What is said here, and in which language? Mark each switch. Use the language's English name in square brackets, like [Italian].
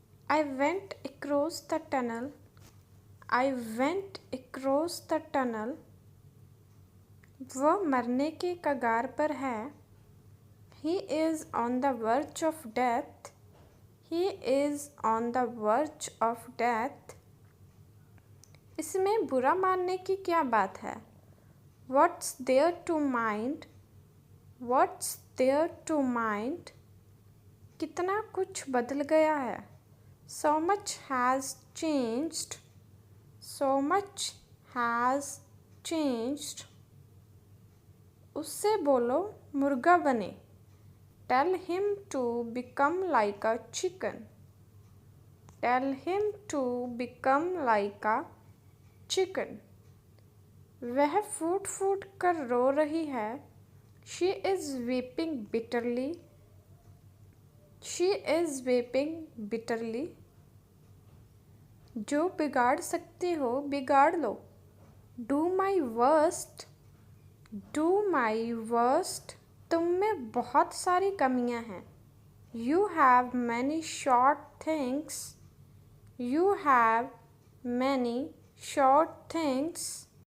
[English] I went across the tunnel. I went across the tunnel. [Hindi] वह मरने के कगार पर है। [English] He is on the verge of death. He is on the verge of death. [Hindi] इसमें बुरा मानने की क्या बात है? [English] What's there to mind? What's there to mind? [Hindi] कितना कुछ बदल गया है। [English] So much has changed. So much has changed. [Hindi] उससे बोलो मुर्गा बने। [English] Tell him to become like a chicken. Tell him to become like a chicken. [Hindi] वह फूट फूट कर रो रही है। [English] She is weeping bitterly. She is weeping bitterly. [Hindi] जो बिगाड़ सकते हो बिगाड़ लो। [English] Do my worst. Do my worst. [Hindi] तुम में बहुत सारी कमियां हैं। [English] You have many short things. You have many short things.